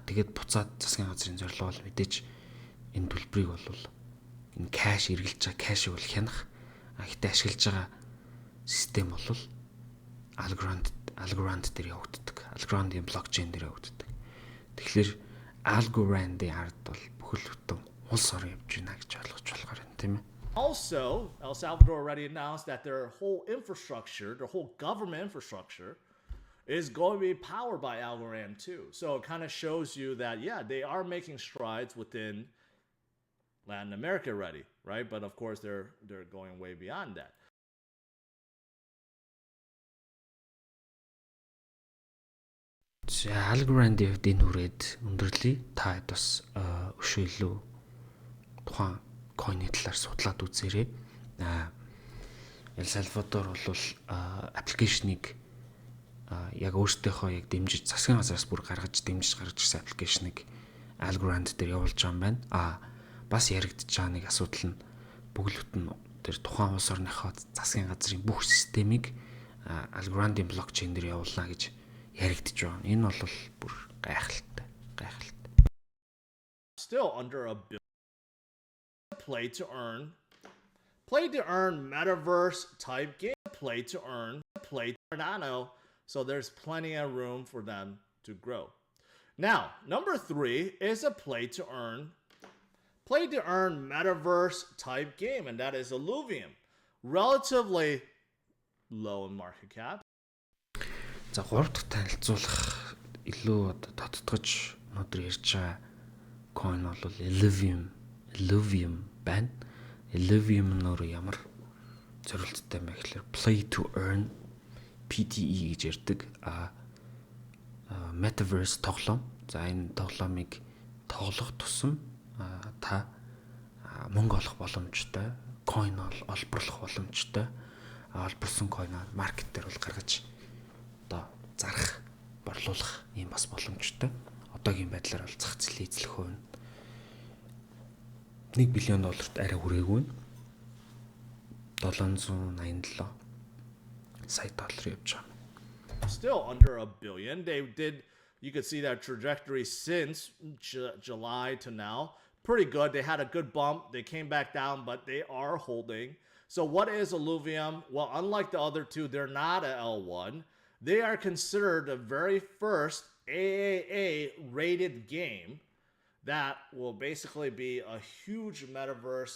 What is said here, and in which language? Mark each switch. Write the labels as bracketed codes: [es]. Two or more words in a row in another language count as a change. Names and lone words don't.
[mn] Тэгээд буцаад засгийн газрын зорилго бол мэдээж энэ төлбөрийг бол энэ кэш эргэлж байгаа кэшийг бол хянах. Гэхдээ ашиглаж байгаа систем бол Algorand дээр явагддаг. Algorand-ийн блокчейн дээр явагддаг. Тэгэхээр Algorand-ийн ард бол бүхэл бүтэн улс орон явж байна гэж ойлгож болохоор юм тийм ээ. [en] Also, El Salvador already announced that their whole infrastructure, their whole government infrastructure, is going to be powered by Algorand too. So it kind of shows you that, yeah, they are making strides within Latin America already, right? But of course, they're going way beyond that. [mn] Algorand-ийн хувьд энэ үрээд өндөрлөе. Та хэд бас өшөөлөө тухайн койны талаар судлаад үзээрэй. Эл Салвадор бол аппликейшнийг яг өөртөөхөө яг дэмжиж засгийн газраас бүр гаргаж ирсэн аппликейшнийг Algorand дээр явуулж байгаа юм байна. Бас яригдж байгаа нэг асуудал нь бүхэл бүтэн тэр тухайн улс орныхоо засгийн газрын бүх системийг Algorand-ийн блокчейн дээр явуулна гэж яригдж байгаа. Энэ бол бүр гайхалтай. [en] Still under a billion. Play to earn metaverse type game. Play to earn nano. So there's plenty of room for them to grow. Now, number 3 is a play to earn metaverse type game, and that is Illuvium. Relatively low in market cap. [mn] За 3 дахь танилцуулах илүү одоо тодтогч өнөөдөр ярьж байгаа coin бол Illuvium байна. Illuvium нөр ямар зорилттой юм бэ гэхээр [en] play to earn [mn] PTE гэж ярьдаг. Metaverse тоглоом. За энэ тоглоомыг тоглох тусам та мөнгө олох боломжтой, coin олборлох боломжтой. Олборсон coin-аа маркет дээр бол гаргаж одоо зарах, борлуулах юм бас боломжтой. Одоогийн байдлаар бол зах зээлийн эзлэх хувь нь $1 billion арай хүрээгүй нь 787 сая доллар явж байгаа. [en] Still under $1 billion. You could see that trajectory since July to now. Pretty good. They had a good bump. They came back down, but they are holding. So what is Illuvium? Well, unlike the other two, they're not a L1. They are considered the very first AAA rated game that will basically be a huge metaverse.